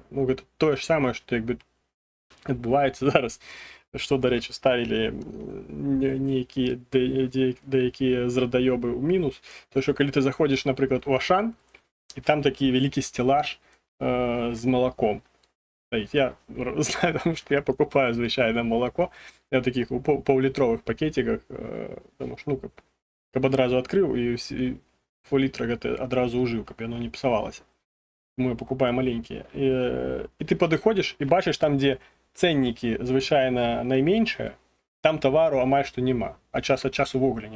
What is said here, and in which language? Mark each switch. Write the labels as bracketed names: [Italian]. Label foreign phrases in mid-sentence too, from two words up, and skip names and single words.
[Belarusian] Ну, гэта тое ж самае, што, як бы, адбываецца зараз, што, дарэчы, ставілі нейкія деякія зрадаёбы ў мінус, то што калі ты заходзіш, напрыклад, у Ашан, і там такі вялікі стеллаж з малаком. [Russian] Я знаю, потому что я покупаю звычайно молоко. Я в таких паўлітровых пакетиках, потому что, [Belarusian] ну, каб адразу адкрыў і пол-літра гэта адразу ўжыў, каб яно не псавалася. [Russian] Мы покупаем маленькія. [Belarusian] І ты падыходзіш і бачыш там, дзе цэннікі звычайна найменшыя, там тавару амаль што няма, а час ад часу ввогуле няма.